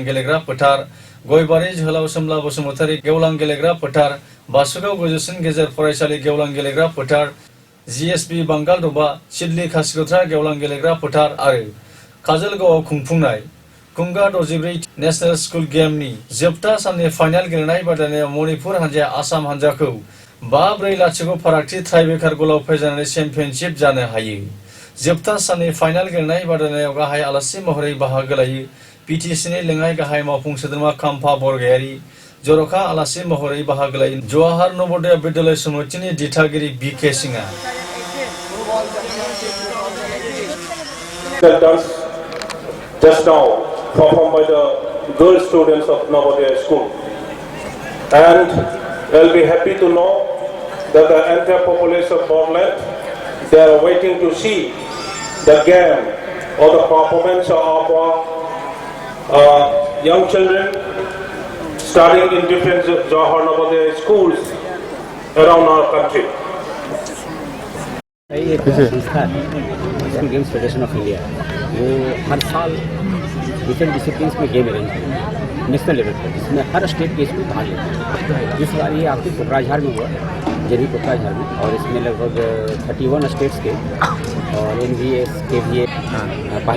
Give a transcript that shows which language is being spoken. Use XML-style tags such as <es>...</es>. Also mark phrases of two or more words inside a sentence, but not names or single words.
<brx>गेलेग्रा फोथार, गयबारि जोहोलाव सोमला बसुमतारी गेवलां गेलेग्रा फोथार, बासुगाव गोजौसिन गेजेर फरायसालि गेवलां गेलेग्रा फोथार, जिएसबी बांगाल दबा सिडली खासिकत्रा गेवलां गेलेग्रा फोथार आरो काजलगावआव खुंफुंनाय खुंगा 64</brx> <en>national school game</en> <brx>जोबथा साननि फाइनाल गेलेनाय बादायनायाव मणिपुर हान्जाया आसाम हान्जाखौ 5-4 फारागथि टाइब्रेकार गलाव फेजेननानै चेम्पियनशिप जानो हायो। जोबथा साननि फाइनाल गेलेनाय बादायनायाव गाहाय आलासि महरै बाहागो लायो पिटिसिनि लेङाइ गाहाय मावफुं सोद्रोमा खाम्फा बरगयारि, जर'खा आलासि महरै बाहागो लायो जवाहर नवोदय विद्यालय समितिनि दिथागिरि बिके सिंहआ।</brx> <en>Just now performed by the girl students of Navodaya school, and they'll be happy to know that the entire population of Portland, they are waiting to see the game or the performance of young children studying in different Jawahar Navodaya schools around our country.</en> <hi>ये संस्था स्कूल गेम्स फेडरेशन ऑफ इंडिया वो हर साल</hi> <en>different discipline</en> <hi>में</hi> <en>game arrange</en> <hi>करते हैं</hi> <en>national level</en> <hi>पर, जिसमें हर स्टेट के स्कूल भाग लेते हैं। इस बार ये आपके कोकराझार में हुआ, जेबी कोकराझार में, और इसमें लगभग 31 स्टेट्स के और NVS के भी पहली</hi>